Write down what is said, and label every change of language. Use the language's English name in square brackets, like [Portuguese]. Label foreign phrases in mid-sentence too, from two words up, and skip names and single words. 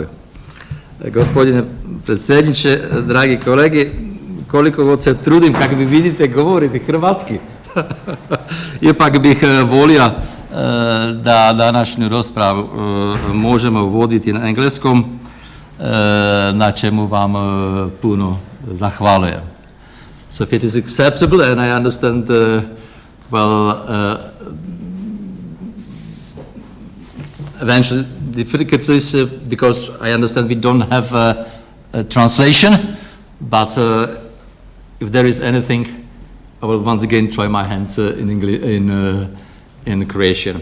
[Croatian] Gospodine predsjedniče, dragi kolegi, koliko god se trudim, kako vi vidite, govoriti hrvatski, ipak bih volio da današnju raspravu možemo voditi na engleskom, na čemu vam puno zahvaljujem. [English] So if it is acceptable, and I understand, eventual difficulties, because I understand we don't have a translation, but if there is anything, I will once again try my hands in English, in Croatian.